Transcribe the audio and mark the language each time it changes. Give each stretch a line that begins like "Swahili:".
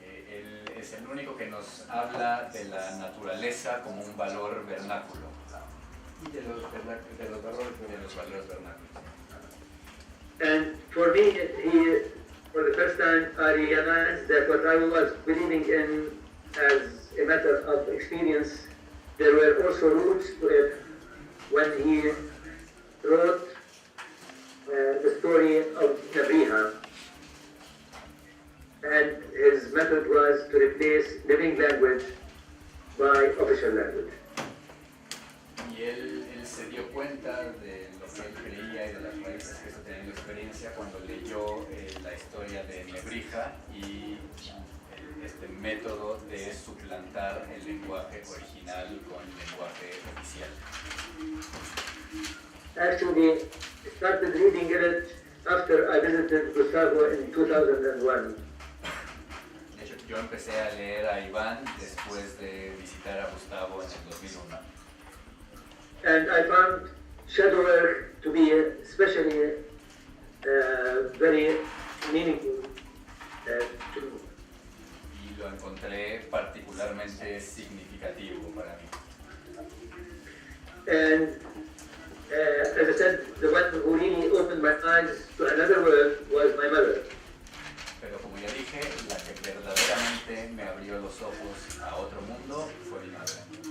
Spanish: Él es el único que nos habla de la naturaleza como un valor vernáculo. Y de los valores vernáculos.
English: And for me, for the first time, I realized that what I was believing in as a matter of experience, there were also roots to it when he wrote the story of Nebriha. And his method was to replace living language by official language.
Spanish: Y él se dio cuenta de lo que él creía y de las raíces que eso tenía en la experiencia cuando leyó la historia de Nebrija y este método de suplantar el lenguaje original con el lenguaje oficial.
English: Actually, I started reading it after I visited Gustavo in 2001.
Spanish: De hecho, yo empecé a leer a Iván después de visitar a Gustavo en el 2001.
English: And I found shadow work to be especially very meaningful to me.
Spanish: Y lo encontré particularmente significativo para mí.
English: And as I said, the one who really opened my eyes to another world was my mother.
Spanish: Pero como ya dije, la que verdaderamente me abrió los ojos a otro mundo fue mi madre.